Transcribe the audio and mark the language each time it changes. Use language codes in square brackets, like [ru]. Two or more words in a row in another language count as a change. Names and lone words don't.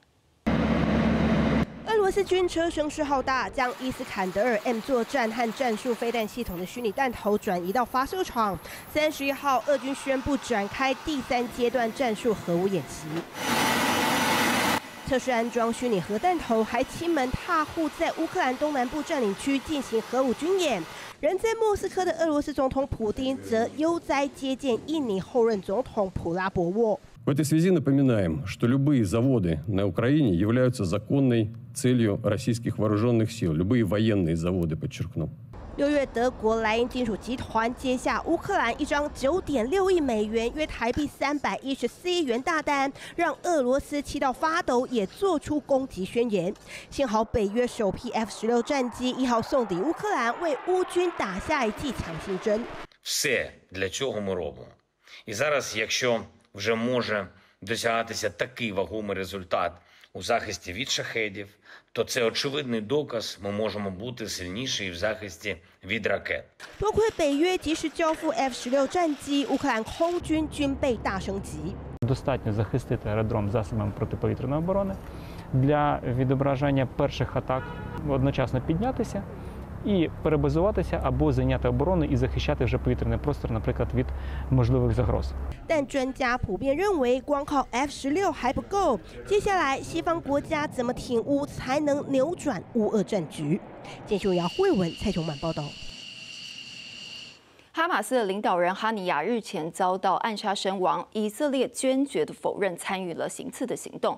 [zh] 俄罗斯军车声势浩大，将伊斯坎德尔 M 作战和战术飞弹系统的虚拟弹头转移到发射场。31号，俄军宣布展开第3阶段战术核武演习。测试安装虚拟核弹头，还亲门踏户在乌克兰东南部占领区进行核武军演。人在莫斯科的俄罗斯总统普丁则悠哉接见印尼后任总统普拉博沃。 [ru] В этой связи напоминаем, что любые заводы на Украине являются законной целью российских вооруженных сил. Любые военные заводы, подчеркну. [zh] 6 月，德国莱茵金属集团接下乌克兰一张9.6亿美元（约台币314亿元）大单，让俄罗斯气到发抖，也做出攻击宣言。幸好北约首批 F-16战机1号送抵乌克兰，为乌军打下一剂强心针。 [uk] Все для цього ми робимо. І зараз, якщо вже може досягатися такий вагомий результат у захисті від шахедів, то це очевидний доказ, ми можемо бути сильніші і в захисті від ракет. [zh] 多亏北约及时交付 F-16战机，乌克兰空军军备大升级。 [uk] Достатньо захистити аеродром засобами протиповітряної оборони для відображення перших атак, одночасно піднятися і перебазуватися або зайняти оборону і захищати вже повітряний простір, наприклад, від можливих загроз. [zh] 但专家普遍认为，光靠 F-16还不够。接下来，西方国家怎么挺乌，才能扭转乌俄战局？监视姚慧文、蔡琼满报道。哈马斯的领导人哈尼亚日前遭到暗杀身亡，以色列坚决地否认参与了行刺的行动。